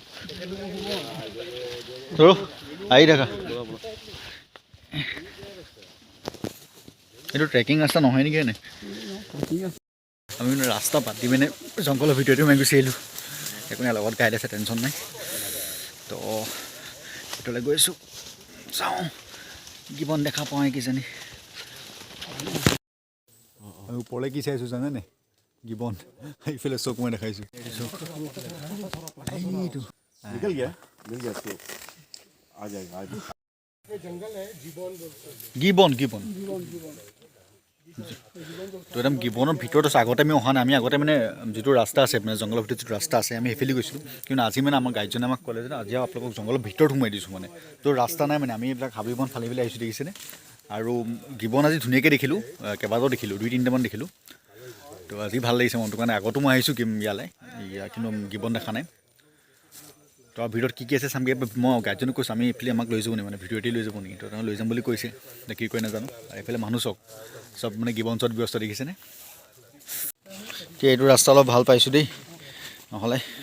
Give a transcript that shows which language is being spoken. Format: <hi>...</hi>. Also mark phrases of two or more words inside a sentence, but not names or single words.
<as>আহি থাকা এইটো ট্ৰেকিং ৰাস্তা নহয় নেকি এনে আমি ৰাস্তা পাতি মানে জংঘলৰ ভিতৰতে সোমাই গুচি আহিলোঁ একো নাই লগত গাইড আছে টেনশ্যন নাই তো ভিতৰলৈ গৈ আছোঁ চাওঁ গিবন দেখা পাওঁ কিজানি ওপৰলৈ কি চাইছোঁ জানেনে গিবন এইফালে চক মই দেখাইছোঁ</as> <hi>निकल गया तो आ जाएगा आज</hi> <as>গিবন গিবন তো একদম গিবনৰ ভিতৰত আছে আগতে আমি অহা নাই আমি আগতে মানে যিটো ৰাস্তা আছে মানে জংঘলৰ ভিতৰত যিটো ৰাস্তা আছে আমি সেইফালে গৈছিলোঁ কিন্তু আজি মানে আমাৰ গাইডজনে আমাক ক'লে যে আজি আপোনালোকক জংঘলৰ ভিতৰত সোমাই দিছোঁ মানে তো ৰাস্তা নাই মানে আমি এইবিলাক হাবি বন ফালি পেলাই আহিছোঁ দেখিছেনে আৰু গিবন আজি ধুনীয়াকৈ দেখিলোঁ কেইবাটাও দেখিলোঁ 2-3টামান দেখিলোঁ তো আজি ভাল লাগিছে মনটো কাৰণে আগতো মই আহিছোঁ ইয়ালৈ কিন্তু গিবন দেখা নাই তো ভিডিঅ'ত কি আছে চামগৈ মই গাইডজনক কৈছোঁ আমি এইফালে আমাক লৈ যাব নি মানে ভিডিঅ'তে লৈ যাব নেকি তো তেওঁ লৈ যাম বুলি কৈছে এতিয়া কি কয় নাজানো আৰু এইফালে মানুহ চব মানে গিবন চত ব্যস্ত দেখিছেনে এতিয়া এইটো ৰাস্তা অলপ ভাল পাইছোঁ দেই নহ'লে</as>